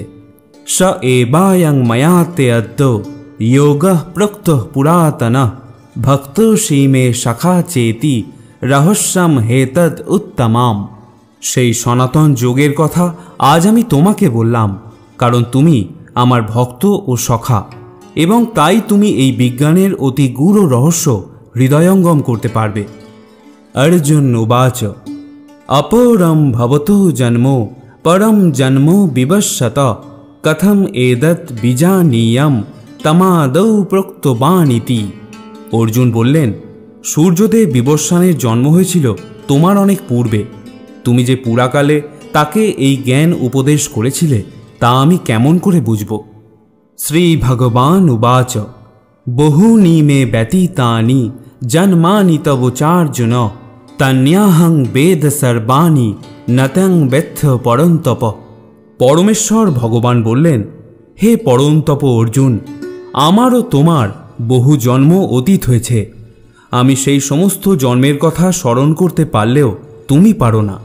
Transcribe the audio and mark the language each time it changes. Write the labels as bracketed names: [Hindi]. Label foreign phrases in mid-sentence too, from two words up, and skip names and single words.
[Sanskrit] স এবায়ং ময়াতে অদ্য যোগঃ প্রক্তঃ পুরাতনঃ ভক্তোষি মে সখা চেতি রহস্যম হেতদ উত্তমাম। [Bangla] সেই সনাতন যোগের কথা আজ আমি তোমাকে বললাম, কারণ তুমি আমার ভক্ত ও সখা এবং তাই তুমি এই বিজ্ঞানের অতি গূঢ় রহস্য হৃদয়ঙ্গম করতে পারবে। [Sanskrit] अर्जुन उवाच अपरम भवतो जन्मो परम जन्मो विवश्यत कथम एदत् बीजानीयम तमादौ प्रोक्तवानिति। [Bangla] অর্জুন বললেন, সূর্যদেব বিবস্বানের জন্ম হয়েছিল তোমার অনেক পূর্বে। তুমি যে পুরাকালে তাকে এই জ্ঞান উপদেশ করেছিলে তা আমি কেমন করে বুঝব। [Sanskrit] শ্রী ভগবান উবাচ বহুনি মে ব্যতীতানি জন্মানি তব চার্জুন তন্যাহং বেদ সর্বাণি নতং বেত্থ পরন্তপ। [Bangla] পরমেশ্বর ভগবান বললেন, হে পরন্তপ অর্জুন, আমারও তোমার বহু জন্ম অতীত হয়েছে। আমি সেই সমস্ত জন্মের কথা স্মরণ করতে পারলেও তুমি পারো না।